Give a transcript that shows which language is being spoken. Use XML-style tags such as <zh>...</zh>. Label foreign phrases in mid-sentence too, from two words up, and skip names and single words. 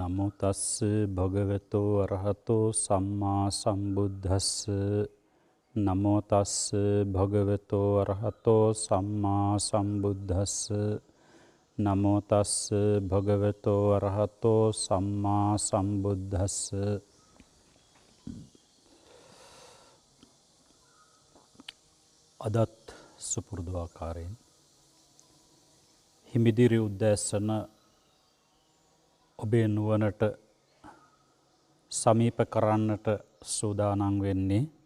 <pi>තස්ස භගවතෝ අරහතෝ සම්මා සම්බුද්දස්ස නමෝ තස්ස භගවතෝ අරහතෝ සම්මා සම්බුද්දස්ස නමෝ තස්ස භගවතෝ අරහතෝ සම්මා සම්බුද්දස්ස.</pi> <si>අදත් සුපුරුදු ආකාරයෙන් හිමිදිරි උද්දැසන ඔබේ නුවණට සමීප කරන්නට සූදානම් වෙන්නේ</si>